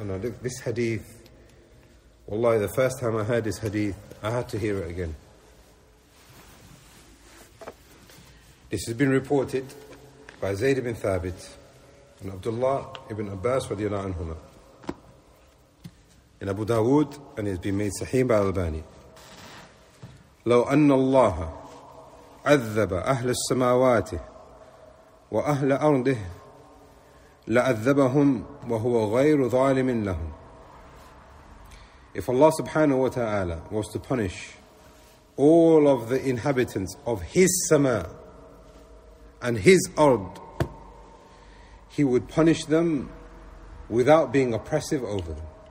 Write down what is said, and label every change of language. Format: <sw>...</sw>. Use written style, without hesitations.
<en>And look, this hadith, wallahi, the first time I heard this hadith, I had to hear it again. This has been reported by Zayd ibn Thabit and Abdullah ibn Abbas radiallahu anhuma in Abu Dawood, and it's been made sahih by Al-Albani.</en> <ar>لو أن الله عذب أهل السماوات وأهل أرضه لعذبهم وهو غير ظالم لهم.</ar> <en>If Allah subhanahu wa ta'ala was to punish all of the inhabitants of His sama and His ard, He would punish them without being oppressive over them.</en>